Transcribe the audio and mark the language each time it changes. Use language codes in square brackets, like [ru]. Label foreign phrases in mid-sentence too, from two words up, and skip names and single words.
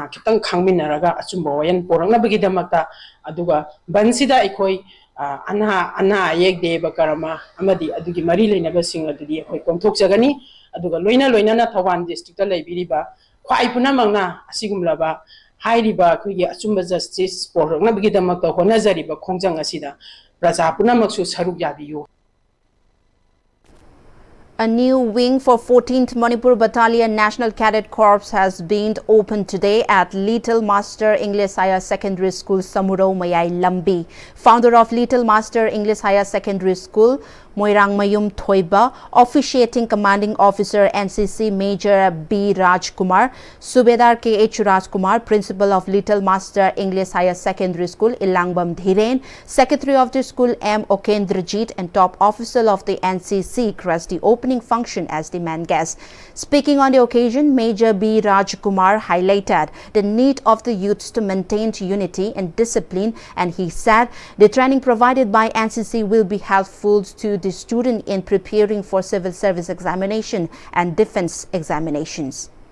[mni] ꯈꯤꯇꯪ ꯈꯪꯃꯤꯟꯅꯔꯒ ꯑꯆꯨꯝꯕ ꯋꯥꯌꯦꯜ ꯄꯨꯔꯛꯅꯕꯒꯤꯗꯃꯛꯇ ꯑꯗꯨꯒ ꯕꯟꯁꯤꯗ ꯑꯩꯈꯣꯏ ꯑꯅꯥ ꯑꯌꯦꯛ ꯗꯦꯕ ꯀꯔꯃ ꯑꯃꯗꯤ ꯑꯗꯨꯒꯤ ꯃꯔꯤ ꯂꯩꯅꯕꯁꯤꯡ ꯑꯗꯨꯗꯤ ꯑꯩꯈꯣꯏ ꯀꯣꯝꯊꯣꯛꯆꯒꯅꯤ ꯑꯗꯨꯒ ꯂꯣꯏꯅꯅ ꯊꯧꯕꯥꯜ ꯗꯤꯁꯇ꯭ꯔꯤꯛꯇ ꯂꯩꯕꯤꯔꯤꯕ ꯈ꯭ꯋꯥꯏ ꯄꯨꯝꯅꯃꯛꯅ ꯑꯁꯤꯒꯨꯝꯂꯕ ꯍꯥꯏꯔꯤꯕ ꯑꯩꯈꯣꯏꯒꯤ ꯑꯆꯨꯝꯕ ꯖꯁꯇꯤꯁ ꯄꯨꯔꯛꯅꯕꯒꯤꯗꯃꯛꯇ ꯍꯣꯠꯅꯖꯔꯤꯕ ꯈꯣꯡꯖꯪ ꯑꯁꯤꯗ ꯄ꯭ꯔꯖꯥ ꯄꯨꯝꯅꯃꯛꯁꯨ ꯁꯔꯨꯛ ꯌꯥꯕꯤꯌꯨ. [en] A new wing for 14th Manipur Battalion National Cadet Corps has been opened today at Little Master English Higher Secondary School, Samurao Mayai Lambi. Founder of Little Master English Higher Secondary School, Moirang Mayum Thoiba, officiating Commanding Officer NCC Major B. Rajkumar, Subedar K.H. Rajkumar, Principal of Little Master English Higher Secondary School, Ilangbam Dhiren, Secretary of the school M. Okendrajit, and top official of the NCC crest the opening function as the main guest. Speaking on the occasion, Major B. Rajkumar highlighted the need of the youths to maintain unity and discipline, and he said the training provided by NCC will be helpful to the student in preparing for civil service examination and defense examinations.